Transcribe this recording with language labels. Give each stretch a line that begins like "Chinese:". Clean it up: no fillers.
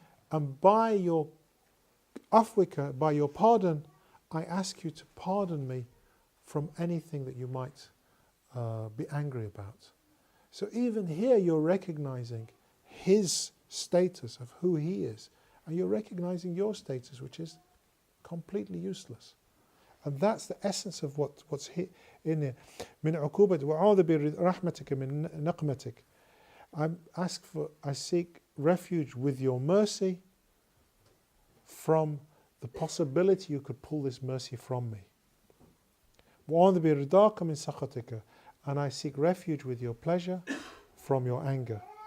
English: And by your afwika, by your pardon, I ask you to pardon me from anything that you might be angry about. So even here you're recognizing his status of who he is, and you're recognizing your status, which is completely useless. And that's the essence of what's in here.
Arabic: من عقوبة وأعوذ برحمتك من نقمتك.
English: I seek refuge with your mercy from the possibility you could pull this mercy from me.
Arabic: وأعوذ برضاك من سخطك.
English: And I seek refuge with your pleasure from your anger.